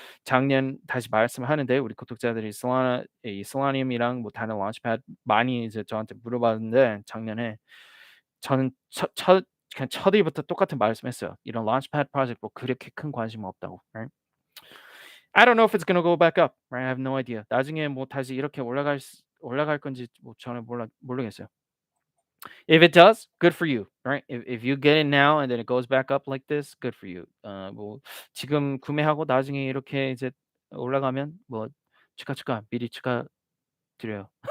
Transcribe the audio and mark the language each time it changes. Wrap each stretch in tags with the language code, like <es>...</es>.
<ko>작년 다시 말씀하는데 우리 구독자들이 이 Solanium이랑 뭐 다른 launchpad 많이 이제 저한테 물어봤는데 작년에 저는 그냥 첫 일부터 똑같은 말씀했어요. 이런 launchpad project 뭐 그렇게 큰 관심 없다고.</ko> <en>Right? I don't know if it's gonna go back up. Right? I have no idea.</en> <ko>나중에 뭐 다시 이렇게 올라갈 건지 뭐 저는 모르겠어요.</ko> <en>If it does, good for you, right? If you get it now and then it goes back up like this, good for you.</en> <ko>뭐 지금 구매하고 나중에 이렇게 이제 올라가면 뭐 축하 미리 축하드려요.</ko>